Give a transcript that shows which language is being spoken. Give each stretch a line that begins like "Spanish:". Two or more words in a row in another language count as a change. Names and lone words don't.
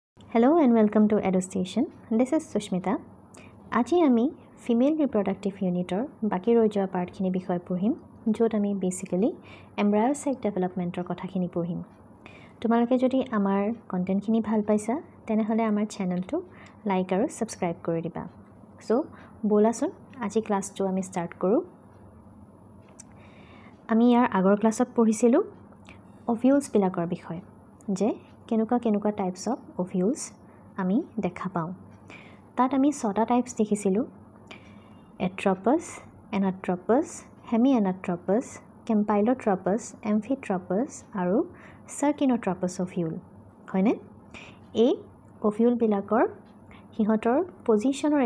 English: Hello and welcome to EduStation. This is Sushmita.
Assamese: আজি আমি
English: female reproductive
Assamese: unitৰ বাকী ৰৈ যোৱা part খিনি বিষয়ে পঢ়িম য'ত আমি basically
English: embryo sac development
Assamese: ৰ কথা খিনি পঢ়িম. তোমালোকে যদি আমাৰ content খিনি ভাল পাইছা তেনে হ'লে আমাৰ channel টো like আৰু subscribe কৰি দিবা. So bolasun aji class to ami start koru. আমি ইয়াৰ আগৰ class ত পঢ়িছিলোঁ ovules বিলাকৰ বিষয়ে যে কেনুকা
English: types of ovules
Assamese: আমি দেখা পাওঁ তাত আমি ছটা টাইপস দেখিছিলো
English: atropous anatropous hemi anatropous campylotropous amphitropous
Assamese: আৰু
English: circinotropous ovule
Assamese: হয়নে এই ওভিউল বিলাকৰ হিহঁতৰ পজিশনৰ